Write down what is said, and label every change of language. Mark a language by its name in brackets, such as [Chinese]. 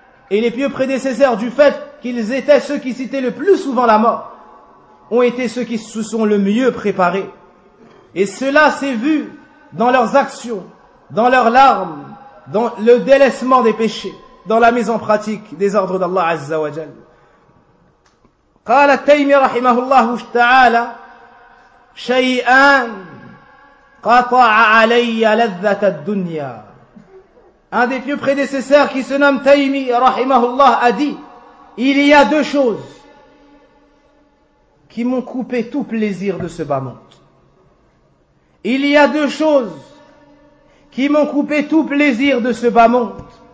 [French] Et les pieux prédécesseurs, du fait qu'ils étaient ceux qui citaient le plus souvent la mort, ont été ceux qui se sont le mieux préparés. Et cela s'est vu dans leurs actions, dans leurs larmes, dans le délaissement des péchés, dans la mise en pratique des ordres d'Allah Azza wa Jal. [Arabic] قال التيمي رحمه الله تعالى شيئان قطع علي لذة الدنيا. [French] un des plus prédécesseurs qui se nomme Taymi, rahimahullah, a dit, il y a deux choses qui m'ont coupé tout plaisir de ce bas monde. Il y a deux choses qui m'ont coupé tout plaisir de ce bas monde.